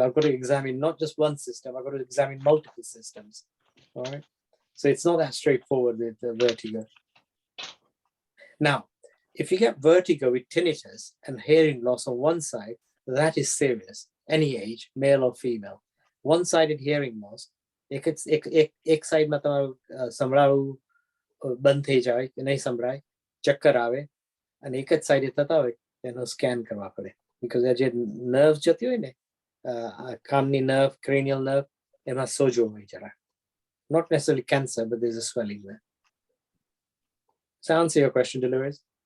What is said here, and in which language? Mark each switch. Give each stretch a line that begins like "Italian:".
English: I've got to examine not just one system, I've got to examine multiple systems, all right? So it's not that straightforward with vertigo. Now, if you get vertigo with tinnitus and hearing loss on one side, that is serious. Any age, male or female. One-sided hearing loss,
Hindi: एक side में
Gujarati: તમારું સંભળાવું બંધ થઈ જાય કે નહીં સંભળાય, ચક્કર આવે, અને એક જ સાઈડે થતા હોય એનો સ્કેન કરવા પડે, because આ જે નર્વ જતી હોય ને, કાનની નર્વ, cranial nerve, એમાં સોજો હોય જરા.
English: Not necessarily cancer, but there's a swelling there. So answer your question, Dolores.